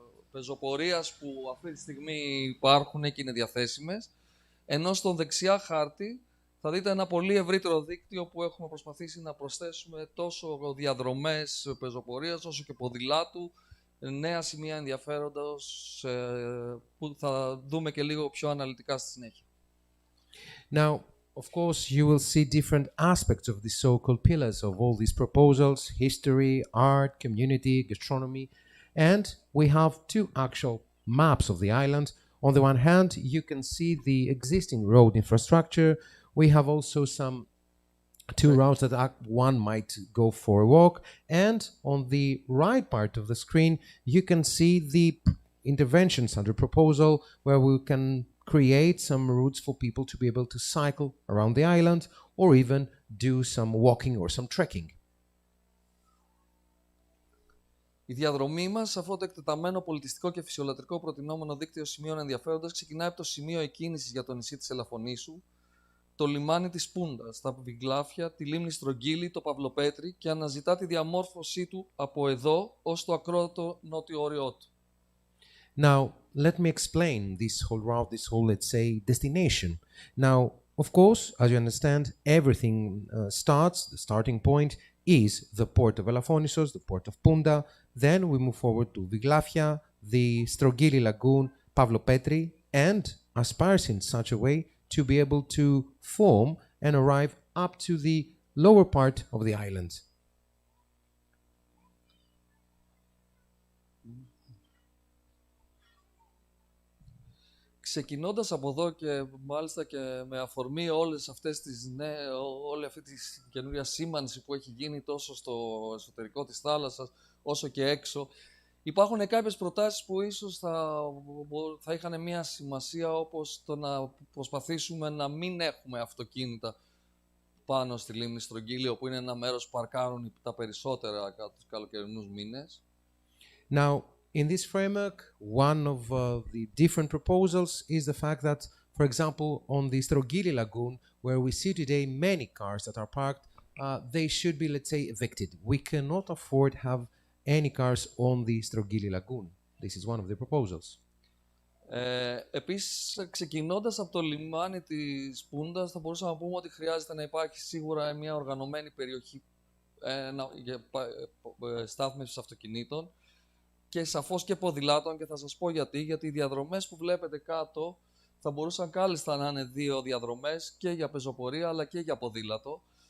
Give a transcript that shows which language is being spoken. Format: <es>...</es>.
<el>πεζοπορίας που αυτή τη στιγμή υπάρχουν και είναι διαθέσιμες, ενώ στον δεξιά χάρτη θα δείτε ένα πολύ ευρύτερο δίκτυο που έχουμε προσπαθήσει να προσθέσουμε τόσο διαδρομές πεζοπορίας όσο και ποδηλάτου, νέα σημεία ενδιαφέροντος που θα δούμε και λίγο πιο αναλυτικά στη συνέχεια.</el> <en>Now, of course, you will see different aspects of the so-called pillars of all these proposals: history, art, community, gastronomy, and we have two actual maps of the island. On the one hand, you can see the existing road infrastructure. We have also some two routes that one might go for a walk, and on the right part of the screen, you can see the interventions under proposal where we can create some routes for people to be able to cycle around the island or even do some walking or some trekking.</en> <el>Η διαδρομή μας σε αυτό το εκτεταμένο πολιτιστικό και φυσιολατρικό προτινόμενο δίκτυο σημείων ενδιαφέροντας ξεκινάει από το σημείο εκκίνησης για το νησί της Ελαφονήσου, το λιμάνι της Punta, τα Βιγλάφια, τη λίμνη Στρογγύλη, το Παυλοπέτρι, και αναζητά τη διαμόρφωσή του από εδώ ως το ακρότατο νότιο όριό του.</el> <en>Now, let me explain this whole route, this whole, let's say, destination. Now, of course, as you understand, everything starts, the starting point is the port of Elafonisos, the port of Punta. Then we move forward to Viglafia, the Strogili lagoon, Pavlopetri, and aspires in such a way to be able to form and arrive up to the lower part of the island.</en> <el>Ξεκινώντας από εδώ και μάλιστα και με αφορμή όλη αυτή τη καινούρια σήμανση που έχει γίνει τόσο στο εσωτερικό της θάλασσας όσο και έξω, Υπάρχουν κάποιες προτάσεις που ίσως θα είχαν μια σημασία, όπως το να προσπαθήσουμε να μην έχουμε αυτοκίνητα πάνω στη λίμνη Στρογγύλη, όπου είναι ένα μέρος που παρκάρουν τα περισσότερα κατά τους καλοκαιρινούς μήνες.</el> <en>Now, in this framework, one of the different proposals is the fact that, for example, on the Strogili lagoon, where we see today many cars that are parked, they should be, let's say, evicted. We cannot afford to have any cars on the Strogili lagoon. This is one of the proposals.</en> <el>Επίσης, ξεκινώντας από το λιμάνι της Πούντας, θα μπορούσαμε να πούμε ότι χρειάζεται να υπάρχει σίγουρα μια οργανωμένη περιοχή για στάθμευσης αυτοκινήτων και σαφώς και ποδηλάτων, και θα σας πω γιατί οι διαδρομές που βλέπετε κάτω θα μπορούσαν κάλλιστα να είναι 2 διαδρομές και για πεζοπορία αλλά και για ποδήλατο.</el>